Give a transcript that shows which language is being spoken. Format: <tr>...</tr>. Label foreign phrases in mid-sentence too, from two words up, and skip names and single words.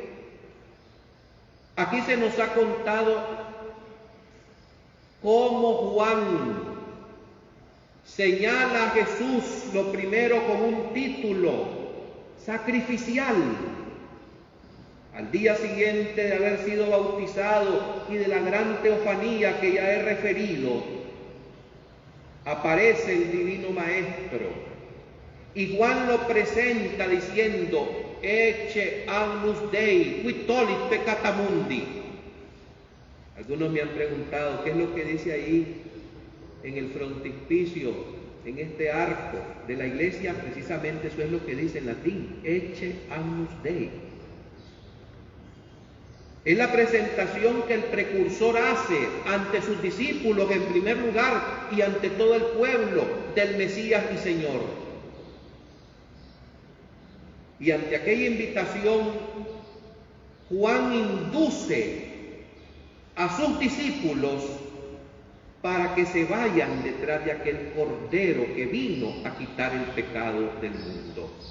<es>Aquí se nos ha contado cómo Juan señala a Jesús lo primero con un título sacrificial. Al día siguiente de haber sido bautizado y de la gran teofanía que ya he referido, aparece el Divino Maestro y Juan lo presenta diciendo:</es> <la>Ecce agnus Dei, qui tollit peccata mundi.</la> <es>Algunos me han preguntado qué es lo que dice ahí en el frontispicio, en este arco de la iglesia. Precisamente eso es lo que dice en latín:</es> <la>Ecce agnus Dei.</la> <es>Es la presentación que el precursor hace ante sus discípulos en primer lugar y ante todo el pueblo del Mesías y Señor. Y ante aquella invitación, Juan induce a sus discípulos para que se vayan detrás de aquel Cordero que vino a quitar el pecado del mundo.</es>